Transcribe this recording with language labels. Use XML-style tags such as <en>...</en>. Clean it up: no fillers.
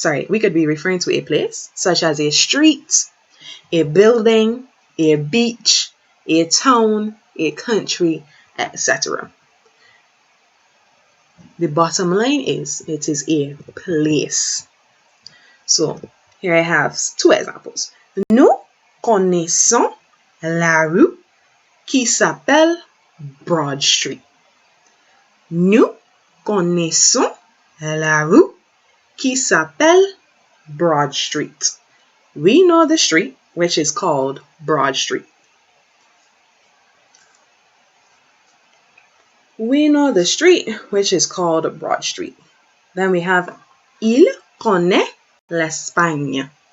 <en>We could be referring to a place such as a street, a building, a beach, a town, a country, etc. The bottom line is it is a place. So here I have two examples.</en> <fr>Nous connaissons la rue qui s'appelle Broad Street. Nous connaissons la rue qui s'appelle Broad Street.</fr> <en>We know the street which is called Broad Street. We know the street which is called Broad Street. Then we have</en> <fr>il connaît l'Espagne.</fr>